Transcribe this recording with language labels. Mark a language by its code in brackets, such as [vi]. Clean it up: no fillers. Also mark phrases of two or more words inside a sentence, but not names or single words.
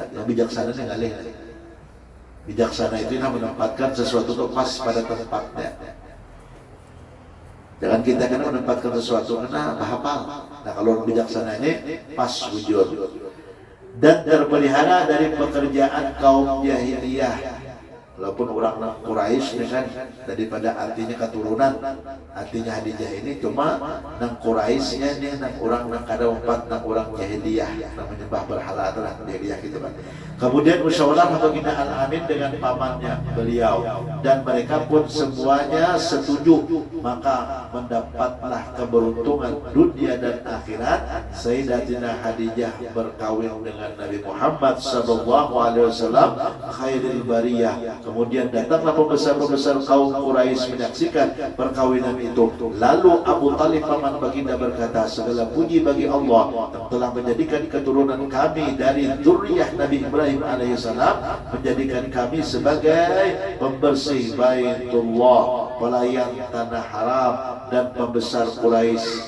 [id] Nah, bijaksana ini ngalih. Bijaksana itu menempatkan sesuatu itu pas pada tempatnya. Jangan kita kan menempatkan sesuatu karena hafal. Nah, kalau bijaksana ini pas wujud dan terpelihara dari pekerjaan kaum jahiliyah. [bjn] Walaupun orang Quraisy dengan daripada artinya keturunan, artinya Khadijah ini cuma nang Quraisynya nih nang orang nang kada empat nang orang jahiliyah nang menyembah berhala adalah jahiliyah gitu kan. [id] Kemudian musyawarah baginda Al-Amin dengan pamannya beliau dan mereka pun semuanya setuju, maka mendapatlah keberuntungan dunia dan akhirat. Sayyidatina Khadijah berkawin dengan Nabi Muhammad [ar] صلى الله عليه وسلم خير البرية. [id] Kemudian datanglah pembesar-pembesar kaum Quraisy menyaksikan perkawinan itu. Lalu Abu Talib paman baginda berkata, segala puji bagi Allah yang telah menjadikan keturunan kami dari zuriyah Nabi Ibrahim alaihissalam, menjadikan kami sebagai pembersih Baitullah, pelayan tanah haram dan pembesar Quraisy.